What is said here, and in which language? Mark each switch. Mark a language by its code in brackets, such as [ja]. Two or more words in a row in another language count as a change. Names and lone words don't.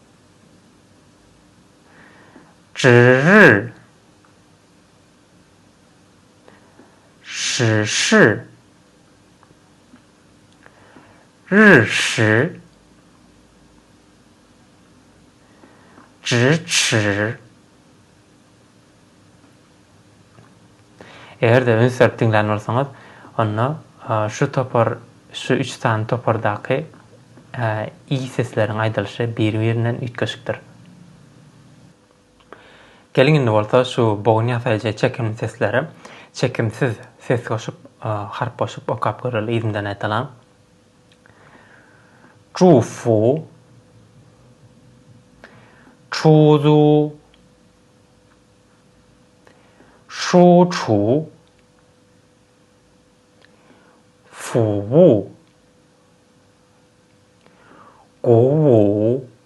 [zh] 值日、史事、日食、 [tk] 咫尺。Eger de ünsörp diňlän bolsaňyz, onda şu 3 sany topardaky i sesleriň aýdylyşy bir-birinden ütkeşikdir. Gelin indi bolsa şu bogun ýasaýjy çekimli sesleri çekimsiz ses goşup harp boşup okap göreli izinden aýtalam. [zh] 祝福、出租、输出、服务、鼓舞、